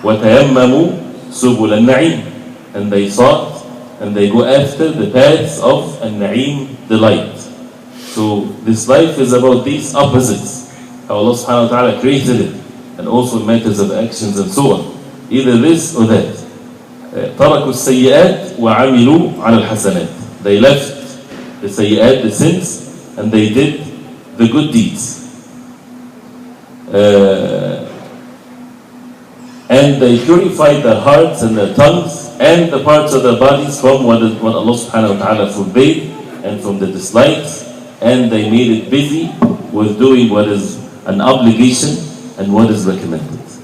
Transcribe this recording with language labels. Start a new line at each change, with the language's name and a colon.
Arabic: وَتَيَمَّمُوا سُبُلَ النَّعِيمِ,
English: and they sought and they go after the paths of An-Na'im, delight. So this life is about these opposites, how Allah subhanahu wa ta'ala created it, and also matters of actions and so on. Either this or that.
Arabic: تركوا السيئات وعملوا على الحسنات.
English: They left the sayyat, the sins, and they did the good deeds. And they purified their hearts and their tongues and the parts of their bodies from what Allah subhanahu wa ta'ala forbade and from the dislikes, and they made it busy with doing what is an obligation and what is recommended.